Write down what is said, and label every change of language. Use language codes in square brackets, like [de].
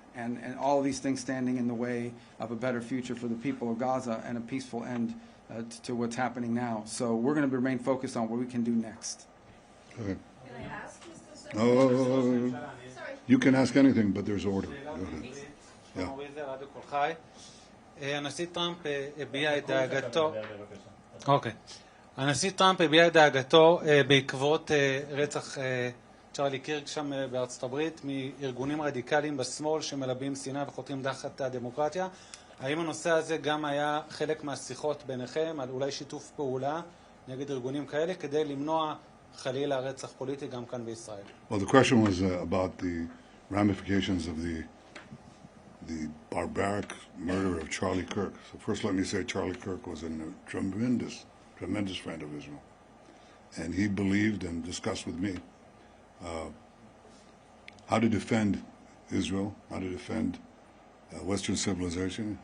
[en] And all of these things standing in the way of a better future for the people of Gaza and a peaceful end to what's happening now. So we're going to remain focused on what we can do next. Okay. Can I ask, Mr. Secretary? Oh, you can ask anything, but there's order. Go ahead. [he] הנשיא טראמפ הביע את דאגתו הנשיא טראמפ הביע את דאגתו בעקבות רצח צ'רלי קירק שם בארצות הברית מארגונים רדיקליים בשמאל שמלבים שנאה וחותרים תחת הדמוקרטיה. האם הנושא הזה גם היה חלק מהשיחות ביניכם על אולי שיתוף פעולה נגד ארגונים כאלה כדי למנוע חלילה רצח פוליטי גם כאן בישראל? [en] Well, the question was about the ramifications of the barbaric murder of Charlie Kirk. So first let me say Charlie Kirk was a tremendous friend of Israel. And he believed and discussed with me how to defend Israel, how to defend Western civilization.